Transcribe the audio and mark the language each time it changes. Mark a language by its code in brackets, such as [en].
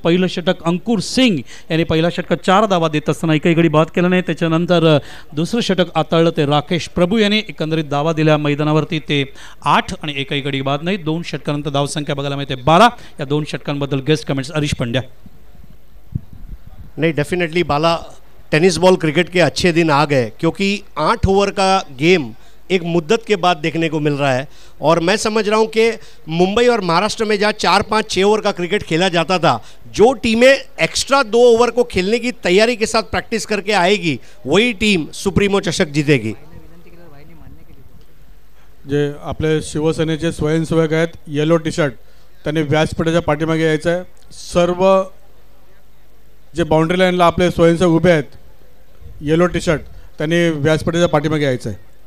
[mr] पहिलं षटक अंकुर सिंग यांनी पहिल्या षटकात 4 धावा देत असताना एकही गडी बाद केला नाही. त्याच्यानंतर दुसरं षटक आताळलं ते राकेश प्रभू यांनी. एकंदरीत धावा दिल्या मैदानावरती ते 8 आणि एकही गडी बाद नाही. 2 षटकानंतर धावसंख्या बघायला मिळते 12. या 2 षटकांबद्दल गेस्ट कमेंट्स हरीश पंड्या. [hi] नहीं, डेफिनेटली बाला, टेनिस बॉल क्रिकेट के अच्छे दिन आ गए क्योंकि 8 ओवर का गेम एक मुद्दत के बाद देखने को मिल रहा है. और मैं समझ रहा हूं कि मुंबई और महाराष्ट्र में जहाँ 4, 5, 6 ओवर का क्रिकेट खेला जाता था, जो टीमें एक्स्ट्रा 2 ओवर को खेलने की तैयारी के साथ प्रैक्टिस करके आएगी वही टीम सुप्रीमो चषक जीतेगी. [mr] जे आपले शिवसेनेचे स्वयंसेवक आहेत येलो टी शर्ट त्यांनी व्यासपीठाच्या पाठीमागे यायचं आहे. सर्व जे बाउंड्री लाईनला आपले स्वयंसेवक उभे आहेत येलो टी शर्ट त्यांनी व्यासपीठाच्या पाठीमागे यायचं आहे.